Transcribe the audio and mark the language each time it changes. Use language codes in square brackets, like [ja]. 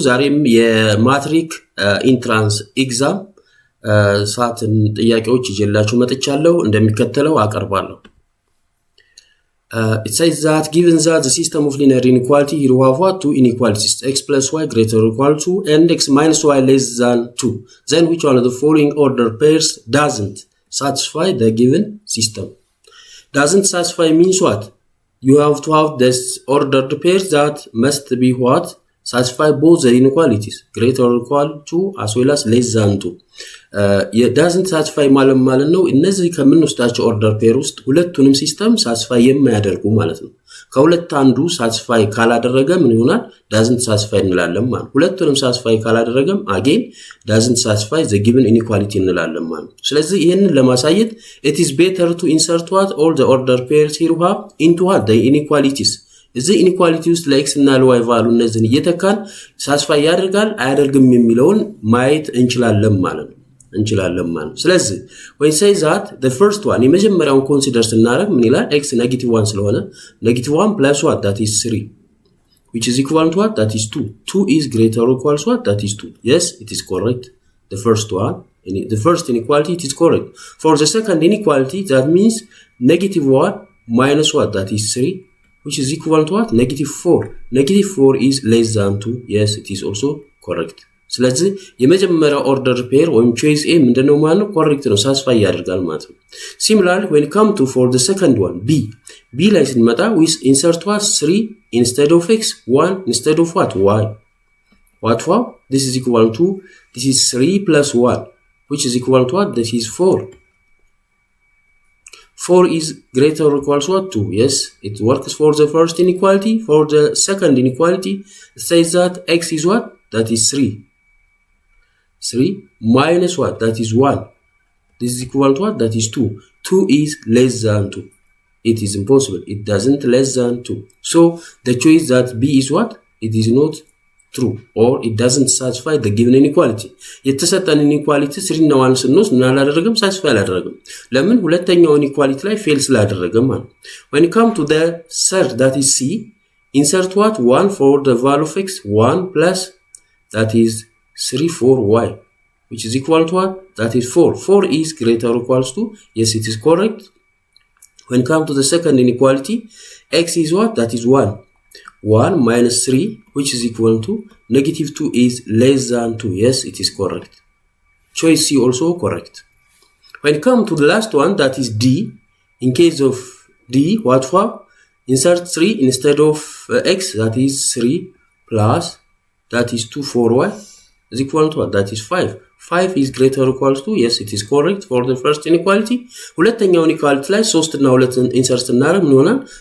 [am] ዛሬም የማትሪክ ኢንትራንስ ኤግዛም ሰዓትን ጥያቄዎች ይዤላችሁ መጥቻለሁ። እንደሚከተለው አቀርባለሁ። [en] It says that given that the system of linear inequality here we have what two inequalities x plus y greater or equal to and x minus y less than 2, then which one of the following order pairs doesn't satisfy the given system? Doesn't satisfy means what? You have to have this ordered pairs that must be what? Satisfy both the inequalities, greater or equal to as well as less than 2. It doesn't satisfy [am] ማለት ነው። እነዚህ ከምንወስዳቸው ኦርደር ፔር ውስጥ ሁለቱንም ሲስተም ሳቲስፋይ የማያደርጉ ማለት ነው። ከሁለት አንዱ ሳቲስፋይ ካላደረገ ምን ይሆናል? [en] doesn't satisfy [am] እንላለን ማለት። ሁለቱንም ሳቲስፋይ ካላደረገም [en] again doesn't satisfy the given inequality [am] እንላለን ማለት። ስለዚህ ይሄንን ለማሳየት [en] it is better to insert what all the order pairs here we have into what the inequalities. [am] እዚህ ኢኒኳሊቲ ውስጥ ለኤክስ እና ለዋይ ቫሉ እነዚህን እየተካን ሳቲስፋይ ያደርጋል አያደርግም የሚለውን ማየት እንችላለን ማለት ነው። ስለዚህ [en] when say that the first one [am] የመጀመሪያውን ኮንሲደር ስናደርግ ምን ይላል? [en] x negative 1 [am] ስለሆነ [en] negative 1 plus what? That is 3, which is equal to what? That is 2. 2 is greater or equal to what? That is 2. Yes, it is correct. The first one, the first inequality, it is correct. For the second inequality, that means negative 1 minus what? That is 3, which is equal to what? Negative 4. Negative 4 is less than 2. Yes, it is also correct. [am] ስለዚህ የመጀመሪያው ኦርደር ፔር ወይም ቾይስ ኤ ምንድነው ማለት ነው? ኮሬክት ነው፣ ሳቲስፋይ ያደርጋል ማለት ነው። [en] Similarly, when come to for the second one, b [am] ላይ ስንመጣ [en] we insert what? 3 instead of x, 1 instead of what? y. What? This is equal to, this is 3 plus 1, which is equal to what? This is 4. 4 is greater or equal to what? 2. Yes, it works for the first inequality. For the second inequality, it says that x is what? That is 3. 3 minus what? That is 1. This is equal to what? That is 2. 2 is less than 2. It is impossible. It doesn't less than 2. So the choice that B is what? It is not true, or it doesn't satisfy the given inequality. [am] የተሰጠን inequality 3 እና 1 ስንወስድ ምን አላደረገም? ሳቲስፋይ አላደረገም። ለምን? ሁለተኛው inequality ላይ ፌል ስላደረገ ማለት። [en] When you come to the third, that is C, insert what? 1 for the value of x, 1 plus that is 3 for y, which is equal to what? That is 4. 4 is greater or equals to, yes, it is correct. When come to the second inequality, x is what? That is 1. 1 minus 3, which is equal to negative 2 is less than 2. Yes, it is correct. Choice C also correct. When come to the last one, that is D. In case of D, what for? Insert 3 instead of x, that is 3 plus that is 2 for y is equal to what? That is 5. 5 is greater or equal to, yes, it is correct for the first inequality. [am] ሁለተኛው inequality ላይ 3 እና 2 ኢንሰርት ስናደርግ ምን ይሆናል?